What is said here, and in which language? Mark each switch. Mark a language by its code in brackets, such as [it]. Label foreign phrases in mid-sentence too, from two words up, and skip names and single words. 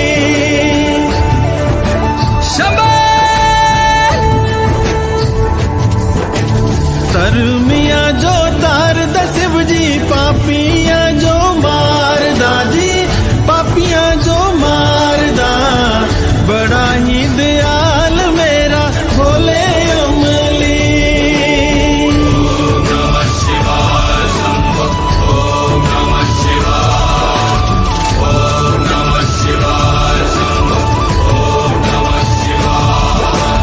[xnr] तरमिया जो तार दा शिव जी, पापियां जो मार दा जी, पापियां जो मार दा। बड़ा ही दयाल मेरा भोले अमली। [sa] ओम नमः शिवाय शंभो, ओम नमः शिवाय, ओम नमः शिवाय शंभो, ओम नमः शिवाय।